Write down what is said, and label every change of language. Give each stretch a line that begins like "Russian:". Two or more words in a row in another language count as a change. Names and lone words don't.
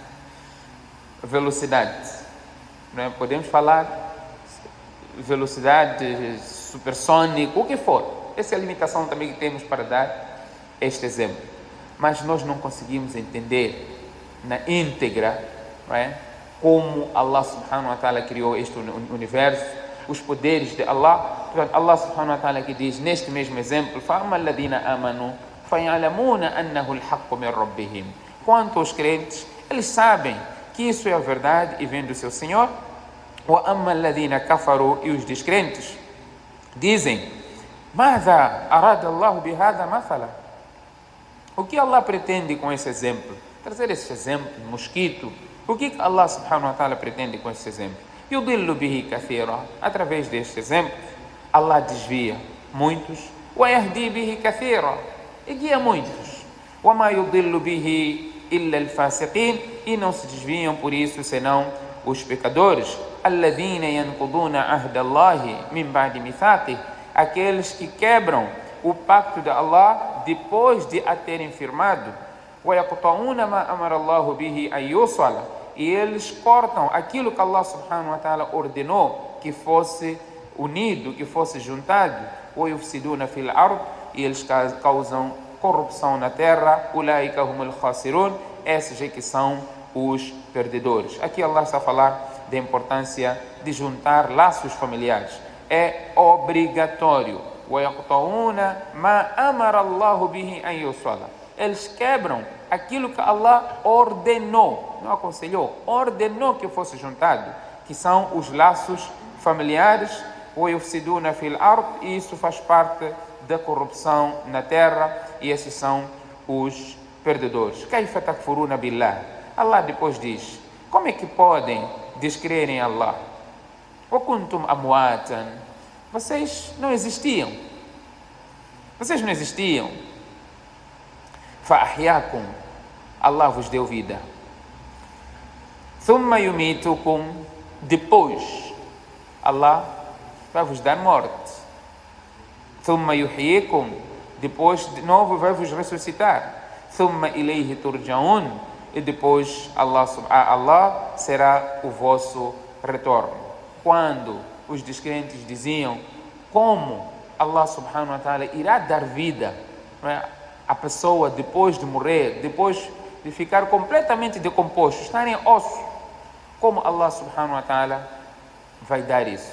Portuguese: Não é? Podemos falar velocidade supersônica, o que for. Essa é a limitação também que temos para dar este exemplo. Mas nós não conseguimos entender na íntegra, não é? Como Allah
Arabic: سبحانه وتعالى
Portuguese: criou este universo, os poderes de Allah. Portanto, Allah
Arabic: سبحانه وتعالى
Portuguese: que diz neste mesmo exemplo,
Arabic: فَأَمَّا الَّذِينَ آمَنُوا فَيَعْلَمُونَ أَنَّهُ الْحَقُّ مِنْ رَبِّهِمْ.
Portuguese: Quanto aos crentes, eles sabem que isso é a verdade e vem do seu Senhor.
Arabic: وَأَمَّا الَّذِينَ كَفَرُوا.
Portuguese: E os descrentes dizem,
Arabic: مَاذَا أَرَادَ اللَّهُ بِهَذَا مَثَلًا.
Portuguese: O que Allah pretende com esse exemplo? Trazer esse exemplo, mosquito. O que Allah
Arabic: سبحانه وتعالى
Portuguese: pretende com esse exemplo?
Arabic: يُضِلُّ بِهِ كَثِيرًا.
Portuguese: Através deste exemplo, Allah desvia muitos.
Arabic: وَيَهْدِي بِهِ كَثِيرًا.
Portuguese: E guia muitos.
Arabic: وَمَا يُضِلُّ بِهِ إلا الفاسقين,
Portuguese: e não se desviam por isso senão os pecadores.
Arabic: الذين ينقضون عهد الله من بعد ميثاقه,
Portuguese: aqueles que quebram o pacto de Allah depois de a terem firmado.
Arabic: ويقطعون ما أمر الله به أن يوصل,
Portuguese: e eles cortam aquilo que Allah
Arabic: سبحانه وتعالى
Portuguese: ordenou que fosse unido, que fosse juntado.
Arabic: ويفسدون في الأرض,
Portuguese: e eles causam corrupção na terra.
Arabic: أولئك هم الخاسرون,
Portuguese: esses é que são os perdedores. Aqui Allah está a falar da importância de juntar laços familiares. É obrigatório.
Arabic: ويقطعون ما أمر الله به أن يوصل,
Portuguese: eles quebram aquilo que Allah ordenou, não aconselhou, ordenou que fosse juntado, que são os laços familiares.
Arabic: ويفسدون في الأرض,
Portuguese: e isso faz parte da corrupção na terra, e esses são os perdedores.
Arabic: كيف تكفرون بالله,
Portuguese: Allah depois diz, como é que podem descrer em Allah?
Arabic: وكنتم أمواتا,
Portuguese: vocês não existiam. فأحياكم, Allah vos deu vida.
Arabic: ثم يميتكم,
Portuguese: depois Allah vai vos dar morte.
Arabic: ثم يحييكم,
Portuguese: depois de novo vai vos ressuscitar.
Arabic: ثم إليه ترجعون,
Portuguese: e depois Allah será o vosso retorno. Quando os descrentes diziam como Allah
Arabic: سبحانه وتعالى
Portuguese: irá dar vida, não é, a pessoa depois de morrer, depois de ficar completamente decomposto, estar em osso, como Allah
Arabic: سبحانه وتعالى
Portuguese: vai dar isso?